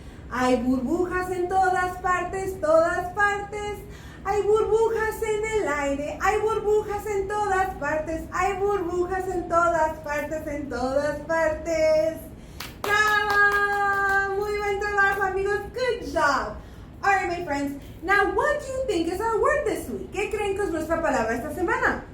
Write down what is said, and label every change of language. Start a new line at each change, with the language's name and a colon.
Spanish: Hay burbujas en todas partes, todas partes. Hay burbujas en el aire, hay burbujas en todas partes. Hay burbujas en todas partes, en todas partes. ¡Bravo! Muy buen trabajo, amigos.
English: Good job. All right, my friends. Now, what do you think is our word this week?
Spanish: ¿Qué creen que es nuestra palabra esta semana?